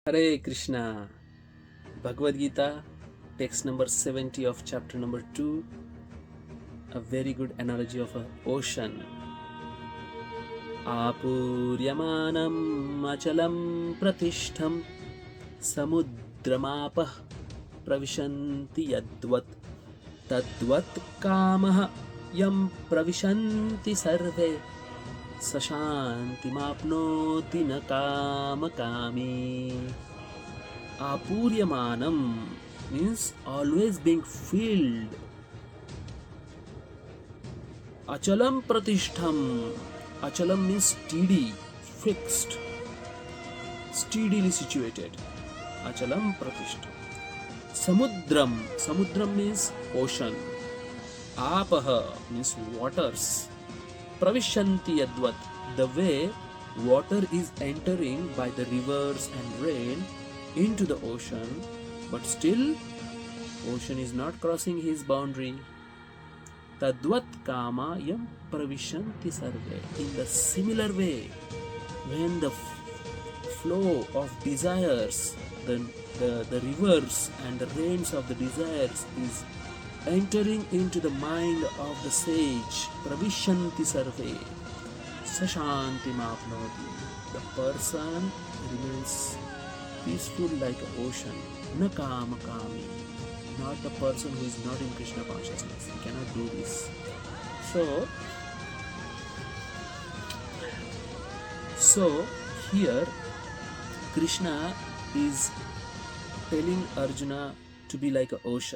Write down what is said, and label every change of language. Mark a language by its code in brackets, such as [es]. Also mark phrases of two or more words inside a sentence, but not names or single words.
[en] Hare Krishna. Bhagavad Gita, text number 70 of chapter number 2. A very good analogy of an ocean. [sa] आपूर्यमाणम् अचल-प्रतिष्ठं समुद्रम् आपः प्रविशन्ति यद्वत् तद्वत् कामाः यं प्रविशन्ति सर्वे शान्तिम् आप्नोति काम-कामी. [en] āpūryamāṇam means always being filled. [sa] acala-pratiṣṭhaṁ. [en] Achalam means steady, fixed, steadily situated. acala-pratiṣṭhaṁ. Samudram means ocean. āpaḥ means waters. [sa] प्रविशन्ति यद्वत्, [en] the way water is entering by the rivers and rain into the ocean, but still ocean is not crossing his boundary. [sa] तद्वत् कामा यं प्रविशन्ति सर्वे. [en] In the similar way, when the flow of desires, the rivers and the rains of the desires is entering into the mind of the sage, [sa] प्रविशन्ति सर्वे, शान्तिम् आप्नोति. [en] The person remains peaceful like an ocean, kāma-kāmī. Not the person who is not in Krishna consciousness. He cannot do this. So here Krishna is telling Arjuna to be like an ocean.